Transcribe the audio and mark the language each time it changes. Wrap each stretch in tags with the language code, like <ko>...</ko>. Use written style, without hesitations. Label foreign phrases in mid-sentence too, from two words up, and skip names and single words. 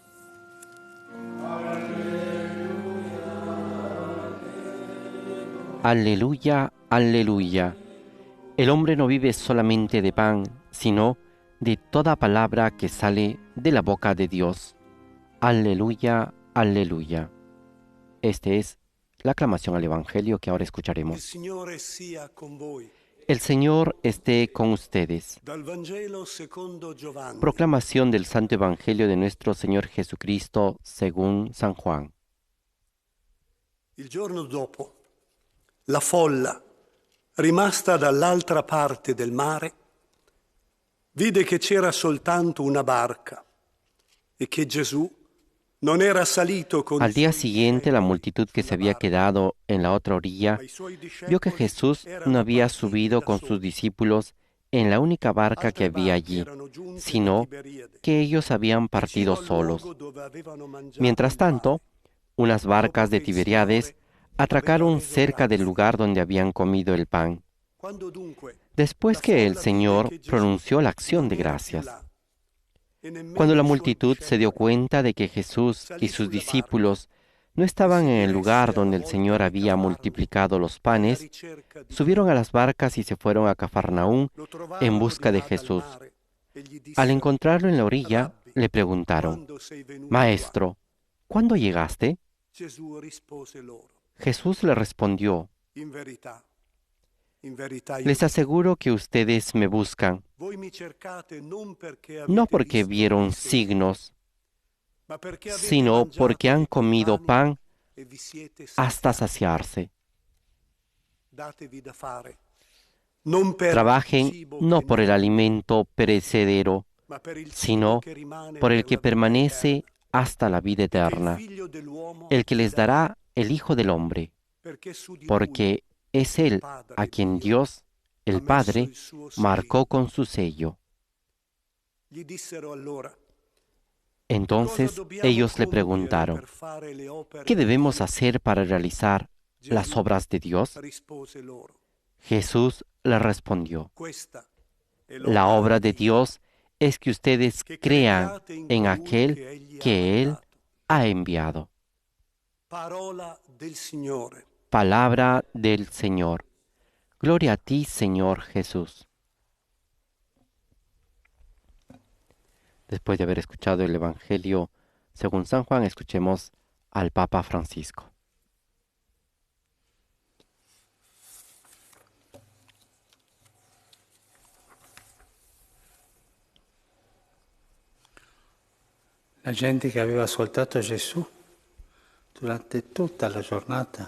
<es>Aleluya, aleluya. El hombre no vive solamente de pan, sino de toda palabra que sale de la boca de Dios. Aleluya, aleluya. Esta es la aclamación al Evangelio que ahora</es> <it>Il</it> <es>escucharemos.</es> <it>Signore sia con voi.</it> <es>El Señor esté con ustedes.</es> <it>Dal Vangelo secondo Giovanni.</it> <es>Proclamación del Santo Evangelio de nuestro Señor Jesucristo según San Juan.</es> <it>Il giorno dopo, la folla, rimasta dall'altra parte del mare, vide che c'era soltanto una barca e che Gesù non era salito con</it> <es>Al</es> <it>i</it> <es>día</es> <it>suoi</it> <es>siguiente, la</es> <it>discepoli</it> <es>multitud que se</es> <it>sulla</it> <es>había</es> <it>barca,</it> <es>quedado en la otra orilla</es> <it>ma i suoi</it> <es>vio que</es> <it>discepoli</it> <es>Jesús no</es> <it>erano</it> <es>había</es> <it>partiti</it> <es>subido</es> <it>da</it> <es>con</es> <it>soli.</it> <es>sus discípulos en la única barca que</es> <it>Altre</it> <es>había</es> <it>barche</it> <es>allí,</es> <it>erano giunte da</it> <es>sino</es> <it>Tiberiade,</it> <es>que ellos habían partido</es> <it>vicino al luogo</it> <es>solos.</es> <it>dove avevano mangiato</it> <es>Mientras</es> <it>il pane.</it> <es>tanto, unas barcas de</es> <it>Dopo che il</it> <es>Tiberíades</es> <it>Signore</it> <es>atracaron</es> <it>aveva reso</it> <es>cerca del</es> <it>grazie.</it> <es>lugar donde habían comido el pan.</es> <it>Quando dunque</it> <es>Después</es> <it>la</it> <es>que el</es> <it>folla vide</it> <es>Señor</es> <it>che Gesù</it> <es>pronunció la acción</es> <it>non</it> <es>de</es> <it>era più</it> <es>gracias,</es> <it>là, e nemmeno</it> <es>cuando la</es> <it>i suoi</it> <es>multitud se dio</es> <it>discepoli,</it> <es>cuenta de que Jesús y</es> <it>salì</it> <es>sus</es> <it>sulla barca</it> <es>discípulos no</es> <it>e</it> <es>estaban</es> <it>si</it> <es>en el</es> <it>diresse</it> <es>lugar</es> <it>alla</it> <es>donde el</es> <it>volta</it> <es>Señor</es> <it>di</it> <es>había</es> <it>Cafarno</it> <es>multiplicado los</es> <it>alla</it> <es>panes,</es> <it>ricerca di</it> <es>subieron a</es> <it>Gesù.</it> <es>las barcas y se fueron a Cafarnaún</es> <it>Lo</it> <es>en</es> <it>trovarono</it> <es>busca</es> <it>di</it> <es>de</es> <it>là dal</it> <es>Jesús.</es> <it>mare e gli</it> <es>Al</es> <it>dissero:</it> <es>encontrarlo en la orilla,</es> <it>Rabbi,</it> <es>le preguntaron,</es> <it>quando sei venuto qua?</it> <es>Maestro, ¿cuándo llegaste?</es> <it>Gesù rispose loro:</it> <es>Jesús le respondió,</es> <it>in verità io</it> <es>les</es> <it>vi dico,</it> <es>aseguro que ustedes me buscan,</es> <it>voi mi cercate non perché</it> <es>no</es> <it>avete</it> <es>porque</es> <it>visto</it> <es>vieron</es> <it>dei segni,</it> <es>signos,</es> <it>ma perché avete</it> <es>sino</es> <it>mangiato</it> <es>porque han</es> <it>di quei</it> <es>comido</es> <it>pani</it> <es>pan</es> <it>e vi siete</it> <es>hasta</es> <it>saziati.</it> <es>saciarse.</es> <it>Datevi da fare, non per il</it> <es>Trabajen</es> <it>cibo</it> <es>no</es> <it>che</it> <es>por el</es> <it>non</it> <es>alimento perecedero,</es> <it>ma per il cibo</it> <es>sino</es> <it>che rimane</it> <es>por el</es> <it>per</it> <es>que</es> <it>la vita</it> <es>permanece</es> <it>eterna,</it> <es>hasta la vida</es> <it>e che il</it> <es>eterna,</es> <it>figlio dell'uomo</it> <es>el que</es> <it>vi</it> <es>les dará el Hijo del Hombre,</es> <it>perché su di lui</it> <es>porque es</es> <it>il</it> <es>Él</es> <it>Padre</it> <es>a quien</es> <it>Dio</it> <es>Dios,</es> <it>ha</it> <es>el</es> <it>messo</it> <es>Padre,</es> <it>il suo</it> <es>marcó</es> <it>sigillo.</it> <es>con su sello.</es> <it>Gli dissero allora: Cosa</it> <es>Entonces</es> <it>dobbiamo</it> <es>ellos le</es> <it>compiere</it> <es>preguntaron,</es> <it>per fare le opere</it> <es>¿qué</es> <it>di</it> <es>debemos</es> <it>Dio?</it> <es>hacer para realizar las</es> <it>Gesù</it> <es>obras de Dios?</es> <it>rispose loro:</it> <es>Jesús le respondió,</es> <it>Questa è</it> <es>la</es> <it>l'opera</it> <es>obra</es> <it>di</it> <es>de</es> <it>Dio,</it> <es>Dios es que ustedes</es> <it>che</it> <es>crean</es> <it>crediate in</it> <es>en</es> <it>colui</it> <es>aquel</es> <it>che egli ha</it> <es>que Él</es> <it>mandato.</it> <es>ha enviado.</es> <it>Parola del Signore.</it> <es>Palabra del Señor. Gloria a ti, Señor Jesús. Después de haber escuchado el Evangelio según San Juan, escuchemos al Papa Francisco.</es> <it>La gente che aveva ascoltato Gesù durante tutta la giornata</it>